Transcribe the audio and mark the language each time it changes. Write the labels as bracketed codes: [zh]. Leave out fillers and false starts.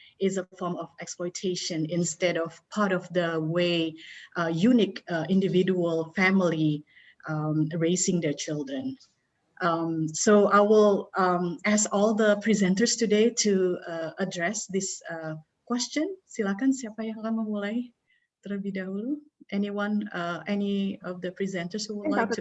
[en] is a form of exploitation instead of part of the way unique individual family raising their children. So I will ask all the presenters today to address this question. [id] Silakan, siapa yang akan memulai terlebih dahulu? [en] Anyone, any of the presenters who would like to